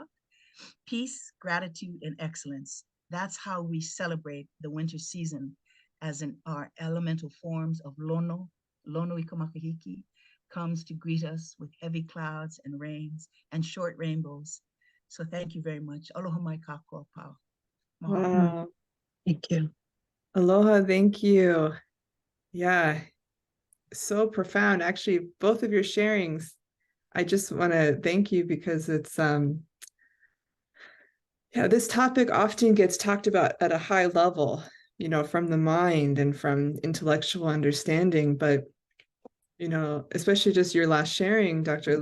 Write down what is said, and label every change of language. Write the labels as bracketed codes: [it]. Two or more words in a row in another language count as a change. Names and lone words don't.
[en] Peace, gratitude, and excellence. That's how we celebrate the winter season, as in our elemental forms of [haw] Lono Ika Makahiki, [en] comes to greet us with heavy clouds and rains and short rainbows. So thank you very much. [haw] Aloha mai kākou pau. [en] Wow. Thank you. Aloha, thank you. Yeah, so profound. Actually, both of your sharings, I just want to thank you because it's this topic often gets talked about at a high level, from the mind and from intellectual understanding, but especially just your last sharing, Dr.